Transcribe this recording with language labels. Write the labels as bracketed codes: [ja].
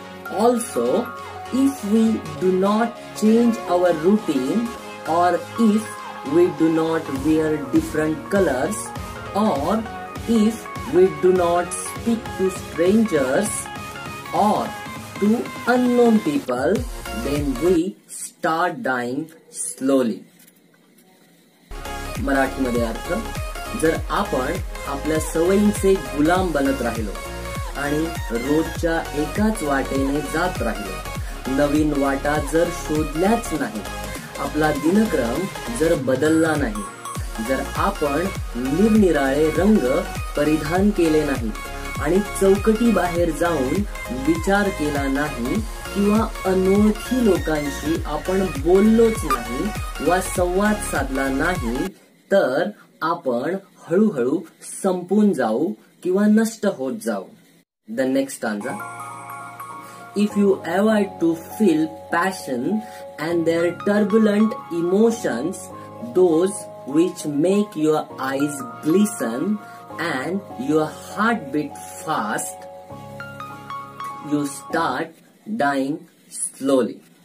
[en] also if we do not change our routine, or if we do not wear different colors, or if we do not speak to strangers or to unknown people, then we start dying slowly. [mr] मराठीमध्ये अर्थ, जर आपण आपल्या सवयींचे गुलाम बनत राहिलो आणि रोजच्या एकाच वाटेने जात राहिलो, नवीन वाटा जर शोधल्याच नाही, आपला दिनक्रम जर बदलला नाही, जर आपण निरनिराळे रंग परिधान केले नाही आणि चौकटी बाहेर जाऊन विचार केला नाही किंवा अनोळखी लोकांशी आपण बोललोच नाही वा संवाद साधला नाही, तर आपण हळूहळू संपून जाऊ किंवा नष्ट होत जाऊ. [en] The next stanza. If you avoid to feel passion and their turbulent emotions, those which make your eyes glisten and your heart beat fast, you start dying slowly.